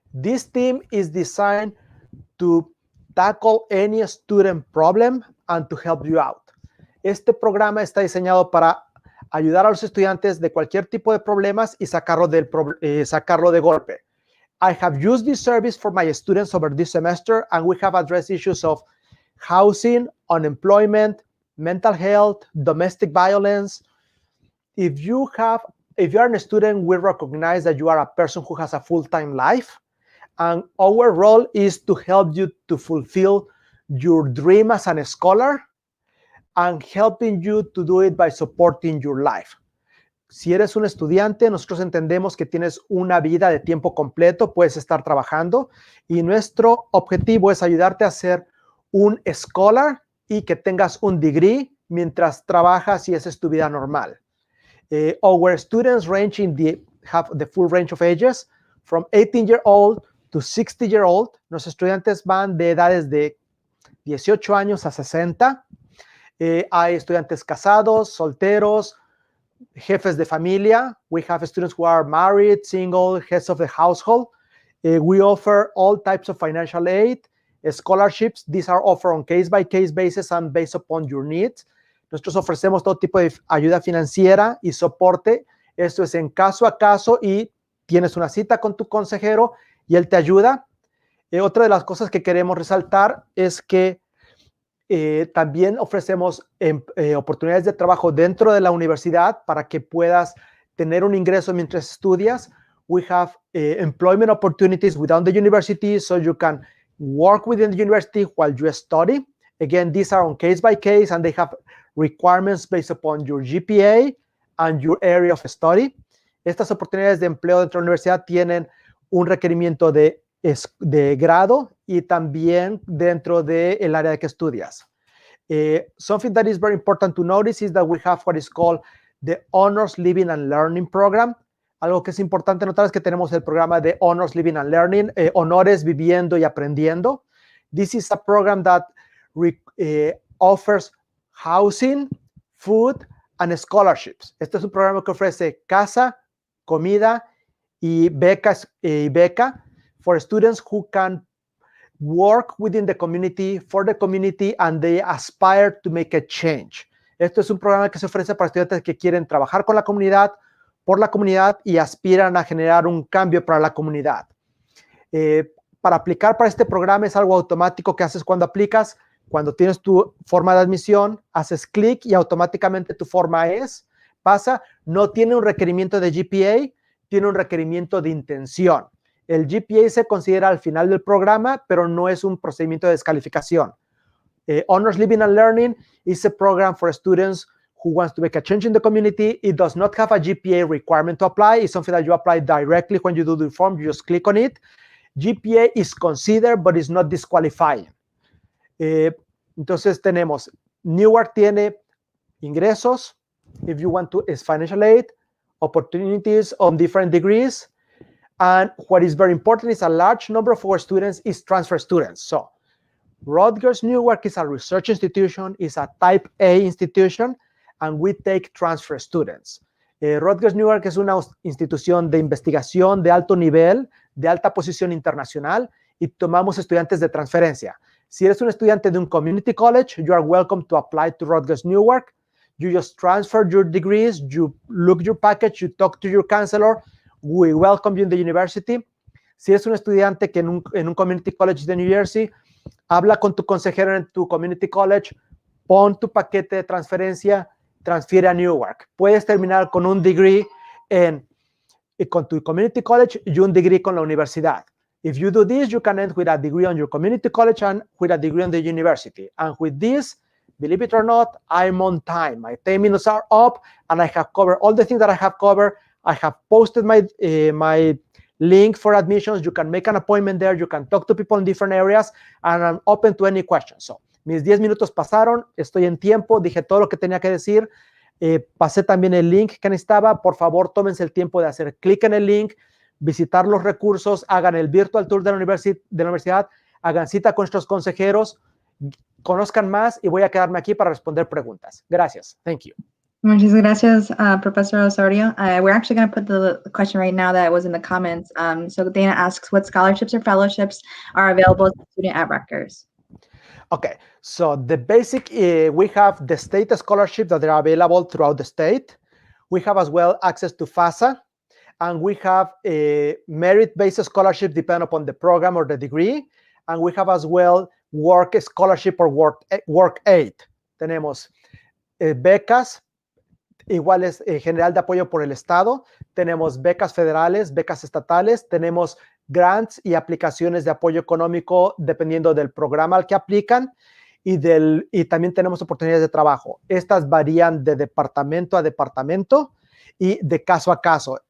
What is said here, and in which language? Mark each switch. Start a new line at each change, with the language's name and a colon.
English: This team is designed to tackle any student problem and to help you out.
Spanish: Este programa está diseñado para ayudar a los estudiantes de cualquier tipo de problemas y sacarlo de golpe.
English: I have used this service for my students over this semester, and we have addressed issues of housing, unemployment, mental health, domestic violence. If you are a student, we recognize that you are a person who has a full-time life, and our role is to help you to fulfill your dream as a scholar and helping you to do it by supporting your life.
Spanish: Si eres un estudiante, nosotros entendemos que tienes una vida de tiempo completo, puedes estar trabajando, y nuestro objetivo es ayudarte a ser un scholar y que tengas un degree mientras trabajas y esa es tu vida normal.
English: Our students range in the have the full range of ages, from 18-year-old to 60-year-old.
Spanish: Nuestros estudiantes van de edades de 18 años a 60. Hay estudiantes casados, solteros, jefes de familia.
English: We have students who are married, single, heads of the household. We offer all types of financial aid, scholarships. These are offered on case-by-case basis and based upon your needs.
Spanish: Nosotros ofrecemos todo tipo de ayuda financiera y soporte. Esto es en caso a caso y tienes una cita con tu consejero y él te ayuda. Otra de las cosas que queremos resaltar es que también ofrecemos oportunidades de trabajo dentro de la universidad para que puedas tener un ingreso mientras estudias.
English: We have employment opportunities within the university, so you can work within the university while you study. Again, these are on case by case and they have requirements based upon your GPA and your area of study.
Spanish: Estas oportunidades de empleo dentro de la universidad tienen un requerimiento de grado y también dentro del área de que estudias.
English: Something that is very important to notice is that we have what is called the Honors Living and Learning Program.
Spanish: Algo que es importante notar es que tenemos el programa de Honors Living and Learning, honores viviendo y aprendiendo.
English: This is a program that offers housing, food, and scholarships.
Spanish: Este es un programa que ofrece casa, comida y beca
English: for students who can work within the community, for the community, and they aspire to make a change.
Spanish: Esto es un programa que se ofrece para estudiantes que quieren trabajar con la comunidad, por la comunidad y aspiran a generar un cambio para la comunidad. Para aplicar para este programa es algo automático que haces cuando aplicas. Cuando tienes tu forma de admisión, haces clic y automáticamente tu forma pasa. No tiene un requerimiento de GPA, tiene un requerimiento de intención. El GPA se considera al final del programa, pero no es un procedimiento de descalificación.
English: Honors Living and Learning is a program for students who wants to make a change in the community. It does not have a GPA requirement to apply. It's something that you apply directly when you do the form. You just click on it. GPA is considered, but it's not disqualifying.
Spanish: Entonces tenemos, Newark tiene ingresos,
English: if you want to, is financial aid, opportunities on different degrees, and what is very important is a large number of our students is transfer students. So Rutgers Newark is a research institution, is a type A institution, and we take transfer students.
Spanish: Rutgers Newark es una institución de investigación de alto nivel, de alta posición internacional, y tomamos estudiantes de transferencia. Si eres un estudiante de un community college,
English: you are welcome to apply to Rutgers Newark. You just transfer your degrees, you look your package, you talk to your counselor. We welcome you in the university.
Spanish: Si eres un estudiante que en un community college de New Jersey, habla con tu consejero en tu community college, pon tu paquete de transferencia, transfiere a Newark. Puedes terminar con un degree con tu community college y un degree con la universidad.
English: If you do this, you can end with a degree on your community college and with a degree on the university. And with this, believe it or not, I'm on time. My 10 minutes are up, and I have covered all the things that I have covered. I have posted my link for admissions. You can make an appointment there. You can talk to people in different areas, and I'm open to any questions.
Spanish: So, mis 10 minutos pasaron. Estoy en tiempo. Dije todo lo que tenía que decir. Pasé también el link que necesitaba. Por favor, tómense el tiempo de hacer clic en el link, visitar los recursos, hagan el virtual tour de la universidad, hagan cita con nuestros consejeros, conozcan más y voy a quedarme aquí para responder preguntas. Gracias.
English: Thank you.
Spanish: Muchas gracias, Professor Osorio.
English: We're actually going to put the question right now that was in the comments. So Dana asks, what scholarships or fellowships are available to a student at Rutgers? Okay, so the basic, we have the state scholarships that are available throughout the state. We have as well access to FAFSA. And we have a merit-based scholarship depending upon the program or the degree. And we have as well work scholarship or work aid.
Spanish: Tenemos becas, iguales general de apoyo por el Estado. Tenemos becas federales, becas estatales. Tenemos grants y aplicaciones de apoyo económico dependiendo del programa al que aplican. Y también tenemos oportunidades de trabajo. Estas varían de departamento a departamento y de caso a caso.